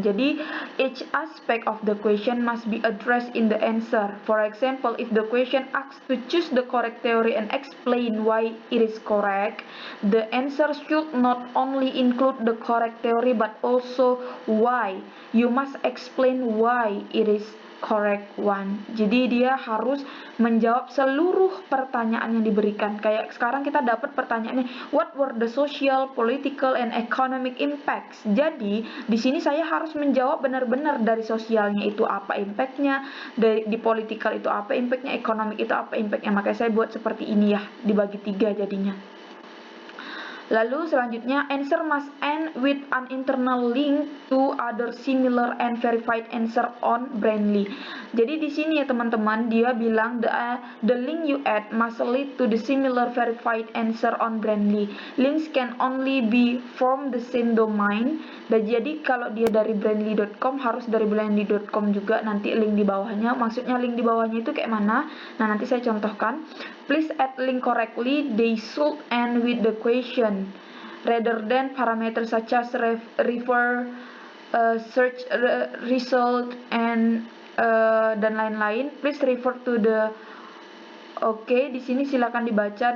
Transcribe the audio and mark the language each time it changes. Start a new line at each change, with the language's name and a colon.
Indonesian: Jadi,
English: each aspect of the question must be addressed in the answer. For example, if the question asks to choose the correct theory and explain why it is correct, the answer should not only include the correct theory but also why. You must explain why it is correct one.
Indonesian: Jadi dia harus menjawab seluruh pertanyaan yang diberikan. Kayak sekarang kita dapat pertanyaannya,
English: what were the social, political, and economic impacts?
Indonesian: Jadi di sini saya harus menjawab benar-benar dari sosialnya itu apa impactnya, di political itu apa impactnya, economic itu apa impactnya. Makanya saya buat seperti ini ya, dibagi 3 jadinya. Lalu selanjutnya,
English: answer must end with an internal link to other similar and verified answer on Brandly.
Indonesian: Jadi di sini ya teman-teman, dia bilang
English: the link you add must lead to the similar verified answer on Brandly. Links can only be from the same domain.
Indonesian: Dan jadi kalau dia dari brandly.com harus dari brandly.com juga nanti link di bawahnya. Maksudnya link di bawahnya itu kayak mana? Nah, nanti saya contohkan.
English: Please add link correctly. They should end with the question rather than parameters such as refer, search result, and
Indonesian: dan lain-lain.
English: Please refer to the.
Indonesian: Oke, di sini silakan dibaca.